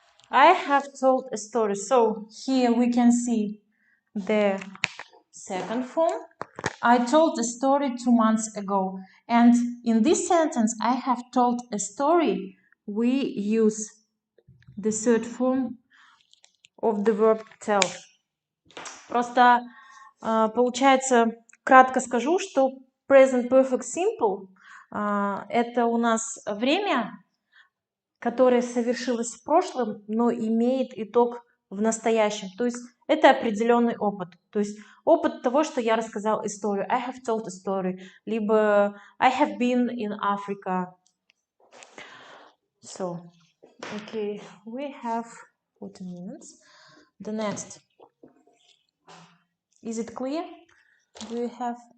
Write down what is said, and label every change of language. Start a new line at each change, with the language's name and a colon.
English: I have told a story. So here we can see the second form. I told a story 2 months ago. And in this sentence, I have told a story, we use the third form of the verb tell.
Russian: Просто получается, кратко скажу, что present perfect simple это у нас время, которое совершилось в прошлом, но имеет итог в настоящем. То есть это определенный опыт. То есть опыт того, что я рассказал историю.
English: I have told a story.
Russian: Либо
English: I have been in Africa. So, okay, we have 40 minutes. The next. Is it clear? Do you have?